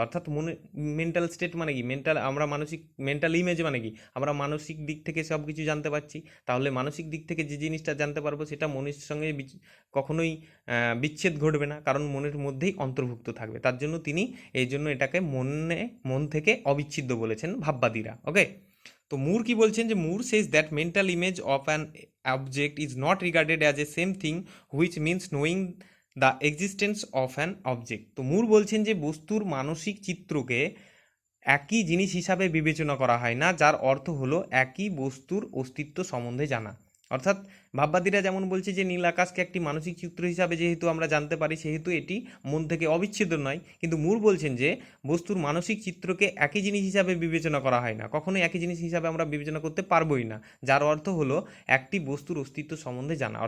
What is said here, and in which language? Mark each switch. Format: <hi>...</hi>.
<bn>অর্থাৎ মনে mental state মানে কি, মেন্টাল ইমেজ মানে কি, আমরা মানসিক দিক থেকে সব কিছু জানতে পারছি, তাহলে মানসিক দিক থেকে যে জিনিসটা জানতে পারবো সেটা মনের সঙ্গে কখনোই বিচ্ছেদ ঘটবে না, কারণ মনের মধ্যেই অন্তর্ভুক্ত থাকবে। তার জন্য তিনি এই জন্য এটাকে মন থেকে অবিচ্ছেদ্য বলেছেন ভাববাদীরা। ওকে, তো মুর কি বলছেন যে</bn> <en>Moore says that mental image of an object is not regarded as a same thing which means knowing the existence of an object.</en> <bn>তো মুর বলছেন যে বস্তুর মানসিক চিত্রকে একই জিনিস হিসাবে বিবেচনা করা হয় না, যার অর্থ হলো একই বস্তুর অস্তিত্ব সম্বন্ধে জানা। অর্থাৎ ভাববাদীরা যেমন বলছে যে নীল আকাশকে একটি মানসিক চিত্র হিসাবে যেহেতু আমরা জানতে পারি সেহেতু এটি মন থেকে অবিচ্ছেদ্য নয়, কিন্তু মুর বলছেন যে বস্তুর মানসিক চিত্রকে একই জিনিস হিসাবে বিবেচনা করা হয় না, কখনোই একই জিনিস হিসাবে আমরা বিবেচনা করতে পারবোই না, যার অর্থ হলো একটি বস্তুর অস্তিত্ব সম্বন্ধে জানা।</bn>